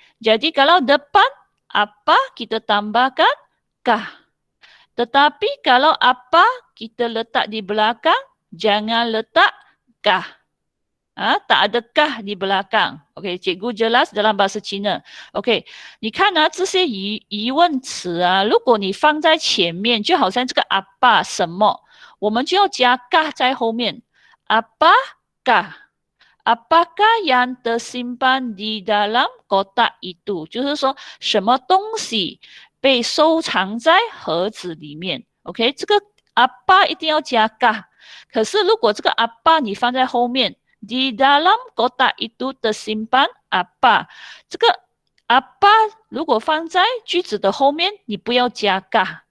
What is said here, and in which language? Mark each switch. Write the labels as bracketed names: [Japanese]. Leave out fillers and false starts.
[Malay] Jadi kalau depan apa kita tambahkan kah. Tetapi kalau apa kita letak di belakang, jangan letak kah. Tak ada kah di belakang. OK， cikgu jelas dalam bahasa Cina. [Chinese] OK， 你看这些疑问词如果你放在前面，就好像这个 apa 什么，我们就要加 kah 在后面。 [Malay] Apakah？ Apakah yang tersimpan di dalam kotak itu？ [Chinese] 就是说什么东西被收藏在盒子里面。 OK， 这个 apa 一定要加 kah。 可是如果这个 apa 你放在后面， [Malay] di dalam kotak itu tersimpan apa？ [Chinese] 这个 apa 如果放在句子的后面，你不要加 kah。